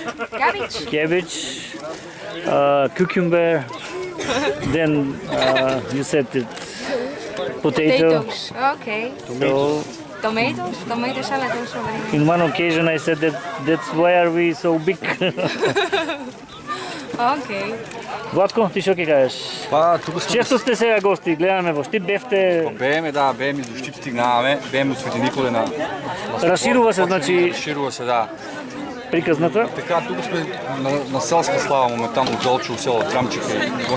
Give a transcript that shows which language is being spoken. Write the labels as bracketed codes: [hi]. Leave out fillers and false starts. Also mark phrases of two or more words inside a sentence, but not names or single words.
[en] Cabbage? Cabbage, cucumber, then you said it, potato. Potatoes. Okay. So Tomatoes? Tomato salad also very nice. in one occasion I said that that's why are we so big. Okay. [mk] Владко, ти што ќе кажеш? Па, туку сме. Често сте сега гости, гледаме во Штип, бевте... Бееме, да, бееме до Штип стигнаваме, бееме од Свети Николе на... Расширува се, значи, Расширува се, да. приказната. Така, туку сме на селска слава моментално од Долчо, село Трамчика и гости.